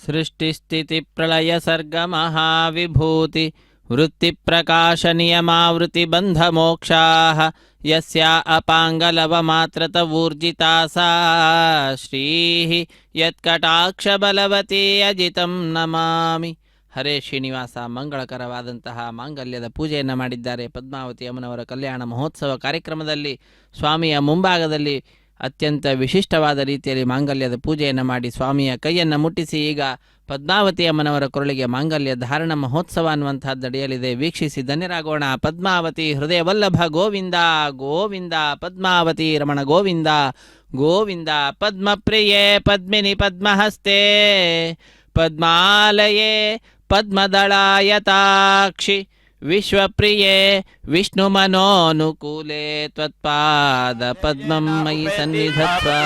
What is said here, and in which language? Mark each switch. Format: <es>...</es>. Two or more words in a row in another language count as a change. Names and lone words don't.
<sa>सृष्टिस्थितिप्रलयसर्गमहाविभूति वृत्तिप्रकाशनियमावृत्तिबन्धमोक्षाः यस्या अपाङ्गलवमात्रतवूर्जिता सा श्रीः यत्कटाक्षबलवती अजितं नमामि.</sa> <kn>ಹರೇ ಶ್ರೀನಿವಾಸ. ಮಂಗಳಕರವಾದಂತಹ ಮಾಂಗಲ್ಯದ ಪೂಜೆಯನ್ನು ಮಾಡಿದ್ದಾರೆ. ಪದ್ಮಾವತಿ ಅಮ್ಮನವರ ಕಲ್ಯಾಣ ಮಹೋತ್ಸವ ಕಾರ್ಯಕ್ರಮದಲ್ಲಿ ಸ್ವಾಮಿಯ ಮುಂಭಾಗದಲ್ಲಿ ಅತ್ಯಂತ ವಿಶಿಷ್ಟವಾದ ರೀತಿಯಲ್ಲಿ ಮಾಂಗಲ್ಯದ ಪೂಜೆಯನ್ನು ಮಾಡಿ ಸ್ವಾಮಿಯ ಕೈಯನ್ನು ಮುಟ್ಟಿಸಿ ಈಗ ಪದ್ಮಾವತಿ ಅಮ್ಮನವರ ಕೊರಳಿಗೆ ಮಾಂಗಲ್ಯ ಧಾರಣ ಮಹೋತ್ಸವ ಅನ್ನುವಂಥದ್ದು ನಡೆಯಲಿದೆ. ವೀಕ್ಷಿಸಿ ಧನ್ಯರಾಗೋಣ. ಪದ್ಮಾವತಿ ಹೃದಯ ವಲ್ಲಭ ಗೋವಿಂದ ಗೋವಿಂದ. ಪದ್ಮಾವತಿ ರಮಣ ಗೋವಿಂದ ಗೋವಿಂದ.</kn> <sa>ಪದ್ಮಪ್ರಿಯೆ ಪದ್ಮಿನಿ ಪದ್ಮಹಸ್ತೆ ಪದ್ಮಾಲಯೇ ಪದ್ಮದಳಾಯತಾಕ್ಷಿ ವಿಶ್ವಪ್ರಿಯೆ ವಿಷ್ಣುಮನೋನುಕೂಲೆ ತ್ವತ್ಪಾದ ಪದ್ಮಂ ಮಯಿ ಸನ್ನಿಧತ್ವ.</sa>